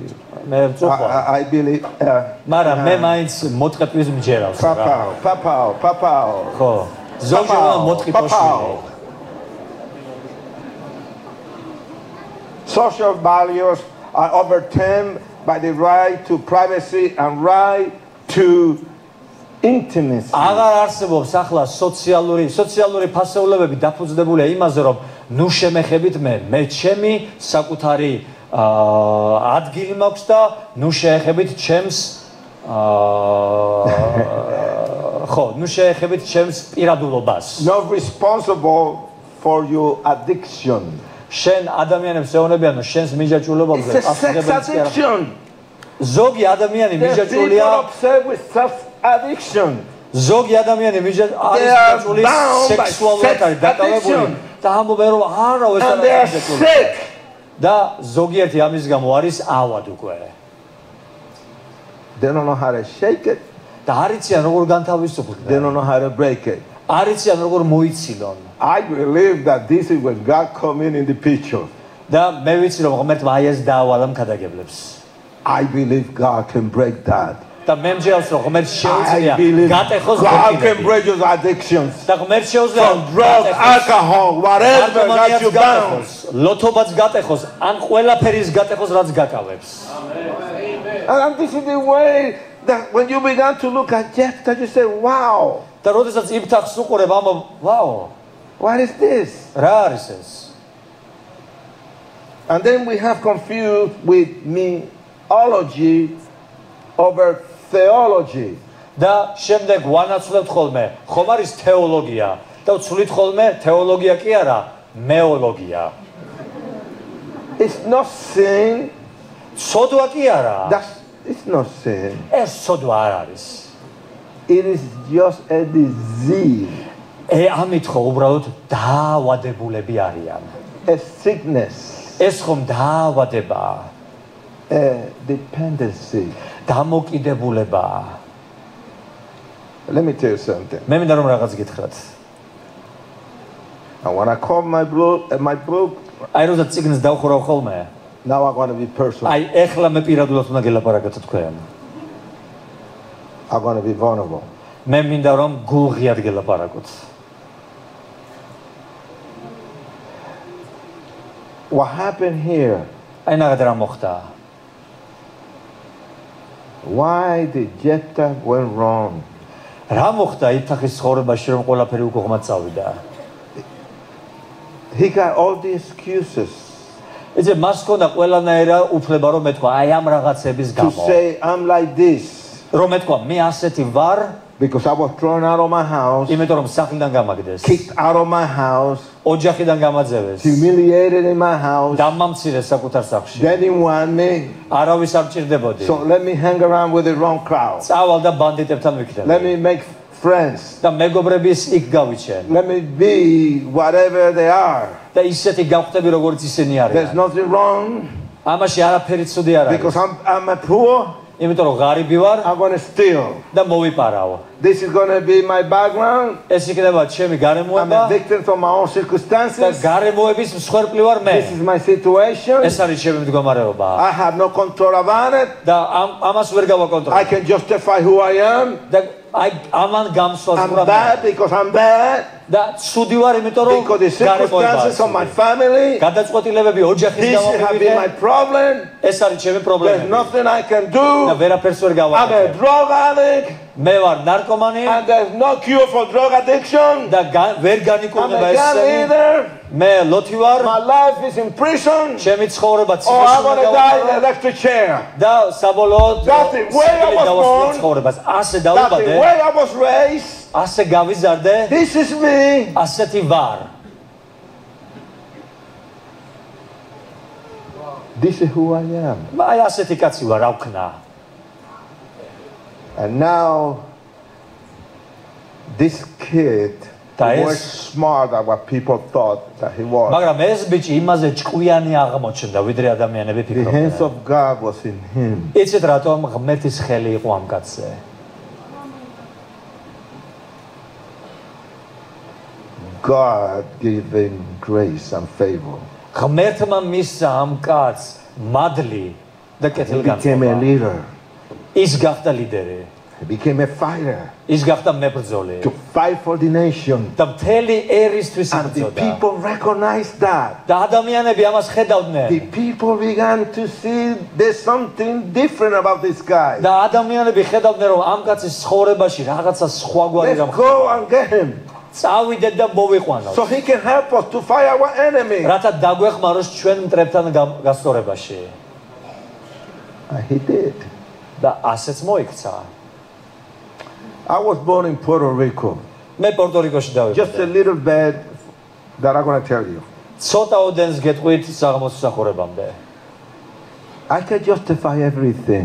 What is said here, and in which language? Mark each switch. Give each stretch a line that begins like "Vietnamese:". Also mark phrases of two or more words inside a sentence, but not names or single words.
Georgian: მე ვწუხარ.
English: I believe.
Georgian: მაგრამ მე მაინც მოტყეპვის მჯერავს რა. Papa. ხო. ზოგი უნდა მოტყიპოს შვილი.
English: Social values are overturned by the right to privacy and right to intimacy.
Georgian: აღარ არსებობს ახლა სოციალური ფასეულებები დაფუძნებულია იმაზე, რომ ნუ შემეხებით მე ჩემი საკუთარი ადგილი მაქვს და ნუ შეეხებით ჩემს ხო, ნუ შეეხებით ჩემს პირადულობას.
English: Not responsible for your addiction.
Georgian: შენ ადამიანებს ეუბნებიან, რომ შენს მიჯაჭვულობაზე
English: It's a sex addiction.
Georgian: ზოგი ადამიანი
English: There's people
Georgian: მიჯაჭვულია
English: obsessed with sex addiction.
Georgian: ზოგი ადამიანი არის მიჯაჭვული სექსუალურად არის დაკავებული და ამბობენ რომ არა ეს
English: And they are sick.
Georgian: და ზოგიერთი ამის გამო არის ავად უკვე
English: They don't know how to shake it.
Georgian: და არიციან როგორ განთავისუფლდნენ
English: They don't know how to break it.
Georgian: არიციან როგორ მოიცილონ
English: I believe that this is when God come in the picture.
Georgian: და მე ვიცი რომ ღმერთმა აი ეს დაავალა მქადაგებლებს
English: I believe God can break that.
Georgian: და მე მჯერავს რომ ღმერთს
English: I
Georgian: შეუძლია
English: believe
Georgian: გატეხოს
English: God can break your addictions.
Georgian: და ღმერთს შეუძლია
English: From drugs, alcohol, whatever that you bound.
Georgian: ლოთობაც გატეხოს ან ყველაფერის გატეხოს რაც გაკავებს
English: And this is the way that when you began to look at Jephthah, you say, wow,
Georgian: და როდესაც იფთახს უყურებ ამბობ ვაო
English: what is this?
Georgian: რა არის ეს
English: And then we have confused with meology over theology.
Georgian: და შემდეგ ვანაცვლებთ ხოლმე ხომ არის თეოლოგია და ვცვლით ხოლმე თეოლოგია კი არა მეოლოგია
English: It's not sin.
Georgian: ცოდვა კი არა
English: It's not sin.
Georgian: ეს ცოდვა არ არის
English: It is just a disease,
Georgian: ამით ხო უბრალოდ დაავადებულები არიან
English: a sickness,
Georgian: ეს ხომ დაავადებაა
English: a dependency.
Georgian: დამოკიდებულებაა
English: Let me tell you something.
Georgian: მე მინდა რომ რაღაც გითხრათ
English: And when I call my book,
Georgian: აი როდესაც წიგნს დავხურავ ხოლმე
English: now I'm going to be personal.
Georgian: აი ეხლა მე პირადულად უნდა გელაპარაკოთ თქვენ
English: I'm going to be vulnerable.
Georgian: მე მინდა რომ გულღიად გელაპარაკოთ
English: What happened here?
Georgian: აი ნახეთ რა მოხდა
English: Why did Jephthah went wrong?
Georgian: რა მოხდა იფთახის ცხოვრებაში რომ ყველაფერი უკუღმად წავიდა
English: He got all the excuses
Georgian: ეცე მას ჰქონდა ყველანაირა უფლება რომ მეთქვა აი ამ რაღაცების
English: to
Georgian: გამო
English: say I'm like this
Georgian: რომ მეთქვა მე ასეთი ვარ
English: because I was thrown out of my house,
Georgian: იმიტომ რომ სახლიდან გამაგდეს
English: kicked out of my house,
Georgian: ოჯახიდან გამაძევეს
English: humiliated in my house.
Georgian: დამამცირეს საკუთარ სახლში
English: They didn't want me,
Georgian: არავის არ ჭირდებოდი
English: so let me hang around with the wrong crowd.
Georgian: წავალ და ბანდიტებთან
English: Let
Georgian: ვიქნები
English: me make friends.
Georgian: და მეგობრების იქ გავიჩენ
English: Let me be whatever they are.
Georgian: და ისეთი გავხდები როგორც ისინი
English: There's
Georgian: არიან
English: nothing wrong
Georgian: ამაში არაფერი ცუდი არ
English: because
Georgian: არის
English: I'm a poor.
Georgian: იმიტომ რომ ღარიბი ვარ
English: I'm going to steal.
Georgian: და მოვიპარავ
English: This is going to be my background.
Georgian: ეს იქნება ჩემი
English: I'm
Georgian: გარემოება
English: a victim from my own
Georgian: და
English: circumstances.
Georgian: გარემოების მსხვერპლი ვარ მე
English: This is my situation.
Georgian: ეს არის ჩემი მდგომარეობა
English: I have no control about it.
Georgian: და ამას ვერ
English: I
Georgian: გავაკონტროლებ
English: can justify who I am.
Georgian: და აი ამან გამსვას
English: I'm
Georgian: ვარ
English: bad because I'm bad.
Georgian: და ცუდი ვარ იმიტომ რომ
English: Because the circumstances of my family.
Georgian: გადაწყვეტილებები ოჯახის
English: This
Georgian: გამო
English: has been my problem.
Georgian: ეს არის ჩემი
English: There's
Georgian: პრობლემა
English: nothing I can
Georgian: და
English: do.
Georgian: ვერაფერს ვერ
English: I'm a
Georgian: გავაკეთებ
English: drug addict.
Georgian: მე ვარ ნარკომანი
English: And there's no cure for drug addiction.
Georgian: და ვერ
English: I'm
Georgian: განიკურნება
English: a
Georgian: ეს
English: gun leader.
Georgian: მე ლოთი ვარ
English: My life is in prison.
Georgian: ჩემი ცხოვრება
English: Or I'm going to die in the
Georgian: ციხეში
English: electric chair.
Georgian: და საბოლოოდ
English: That's the way I was born.
Georgian: ცხოვრებას ასე
English: That's the
Georgian: დავიბადე
English: way I was raised.
Georgian: ასე გავიზარდე
English: This is me.
Georgian: ასეთი ვარ
English: This is who I am.
Georgian: აი ასეთი კაცი ვარ რა ვქნა
English: And now, this kid That was is- smart than what people thought that he was.
Georgian: მაგრამ ეს ბიჭი იმაზე ჭკვიანი აღმოჩნდა ვიდრე ადამიანები
English: The hands
Georgian: ფიქრობდნენ
English: of God was in him.
Georgian: იცით რატომ ღმერთის ხელი იყო ამ კაცზე
English: God gave him grace and favor.
Georgian: ღმერთმა მისცა ამ კაცს მადლი და
English: He became a
Georgian: კეთილგანწყობა
English: leader.
Georgian: ის გახდა ლიდერი
English: He became a fighter
Georgian: ის გახდა მებრძოლი
English: to fight for the nation.
Georgian: და მთელი ერისთვის
English: And the
Georgian: იბრძოდა
English: people recognized that.
Georgian: და ადამიანები ამას
English: The
Georgian: ხედავდნენ
English: people began to see there's something different about this guy.
Georgian: და ადამიანები ხედავდნენ რომ ამ კაცის ცხოვრებაში რაღაცა სხვაგვარი
English: Let's go and get him
Georgian: წავიდეთ და მოვიყვანოთ
English: so he can help us to fight our enemy.
Georgian: რათა დაგვეხმაროს ჩვენ მტრებთან გასწორებაში
English: And he did.
Georgian: და ასეც მოიქცა
English: I was born in Puerto Rico.
Georgian: მე პორტორიკოში
English: Just a
Georgian: დავიბადე
English: little bit that I'm going to tell you.
Georgian: ცოტა ოდენს გეტყვით საღამოსახურებამდე
English: I can justify everything